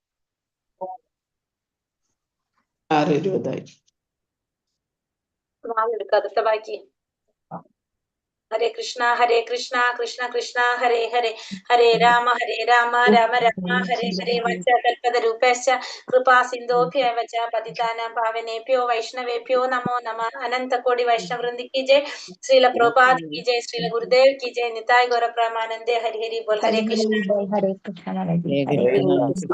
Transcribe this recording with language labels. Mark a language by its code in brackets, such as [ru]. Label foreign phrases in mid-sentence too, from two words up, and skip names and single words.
[ml] 6:20 എടുക്കാം. അടുത്ത ബാക്കി. [sa] ഹരേ കൃഷ്ണ കൃഷ്ണ കൃഷ്ണ ഹരേ ഹരേ, ഹരേ രാമ രാമ രാമ ഹരേ ഹരേ. വത്സകൽപതരൂപേശ്ച കൃപാ സിന്ധോഭ്യവ ച പതിതാനാം പാവനേഭ്യോ വൈഷ്ണവേഭ്യോ നമോ നമഃ. [hi] അനന്തകോടി വൈഷ്ണവവൃന്ദ की जय, श्रील प्रभुपाद की जय, श्रील गुरुदेव की जय, निताय गौर प्रेमानंदे, हरि हरि बोल. [sa] हरे कृष्ण हरे कृष्ण